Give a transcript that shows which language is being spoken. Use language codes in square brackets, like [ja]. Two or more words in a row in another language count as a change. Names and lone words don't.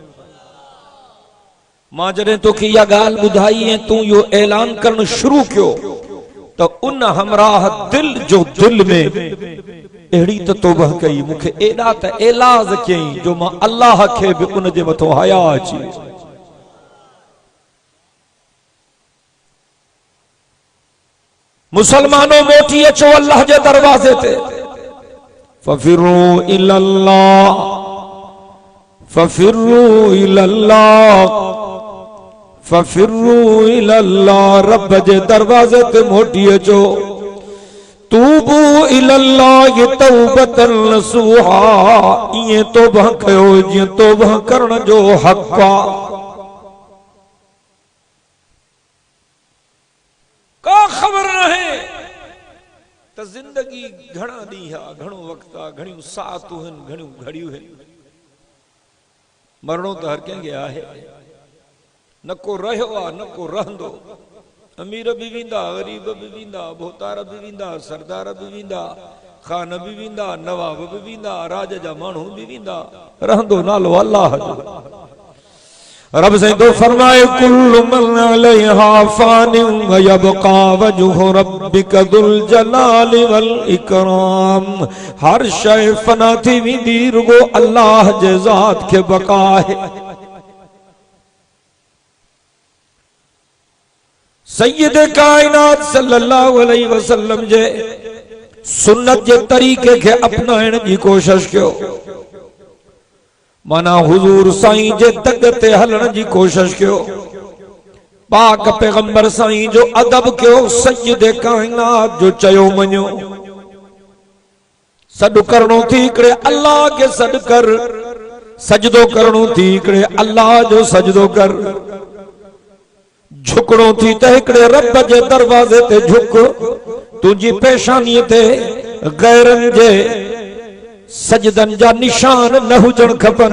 [sd] मां जॾहिं तोखे इहा ॻाल्हि ॿुधाई ऐं तूं इहो ऐलान करणु शुरू कयो तो उन हमराह दिल जो दिल में अहिड़ी त तौबह कई, मूंखे एॾा त एलाज कयईं जो मां अल्लाह खे बि उन जे मथां हया अची। मुसलमानों मोटी अचो अल्लाह जे दरवाजे ते, [ar] ففروا إلى الله, ففروا إلى الله, ففروا إلى الله, [sd] रब जे दरवाजे ते मोटी अचो। [ar] توبوا إلى الله توبة نصوحا, [sd] इए तौबह कयो जीअं तौबह करण जो हक़ आ। का खबर रहे त जिंदगी घणा ॾींहं आ, घणो वक्त आ, घणियूं सातूं आहिनि, घणियूं घड़ियूं आहिनि। मरणो त हर कंहिंखे आहे, न को रहियो आ न को रहंदो। अमीर भी वेंदा, गरीब भी वेंदा, भोतार भी वेंदा, सरदार भी वेंदा, खान भी वेंदा, नवाब भी वेंदा, राज जा माण्हू भी वेंदा, रहंदो नालो अल्लाह जो। रब से तो फरमाए [ar] كل من عليها فان ويبقى وجه ربك ذو الجلال والإكرام. [sd] हर शय फना थी वेंदी, रुगो अल्लाह जे ज़ात के बका है। सैयद कायनात [ar] صلى الله عليه وسلم [sd] जे सुन्नत जे तरीके के अपनाइण जी कोशिश कयो, माना हुजूर साईं जे दग ते हलण जी कोशिश कयो, पाक पैगंबर साईं जो अदब कयो, सैयद कायनात जो चयो मञो। सॾु करणो थी हिकिड़े अल्लाह के सॾु कर, सजदो करणो थी हिकिड़े अल्लाह जो सजदो कर, झुकणो थी त हिकिड़े रब जे दरवाज़े ते झुक, तुंहिंजी पेशानीअ ते गैरनि जे सजदन जा निशान न हुजण खपन।